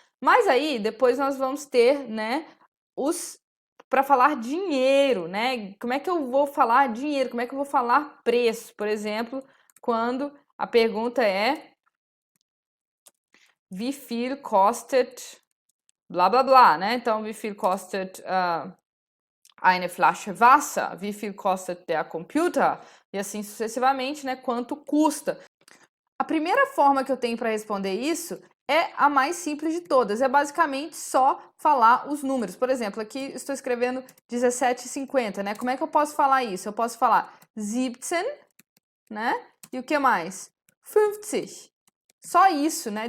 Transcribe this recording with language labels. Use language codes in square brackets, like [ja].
[pt] Mas aí, depois nós vamos ter, né, para falar dinheiro, né? Como é que eu vou falar dinheiro? Como é que eu vou falar preço? Por exemplo, quando a pergunta é [de] wie viel kostet [pt] blá blá blá, né? Então, [de] wie viel kostet eine Flasche Wasser? Wie viel kostet der Computer? [pt] E assim sucessivamente, né? Quanto custa? A primeira forma que eu tenho para responder isso é a mais simples de todas. É basicamente só falar os números. Por exemplo, aqui estou escrevendo 17,50, né? Como é que eu posso falar isso? Eu posso falar 17, né? E o que mais? 50. Só isso, né?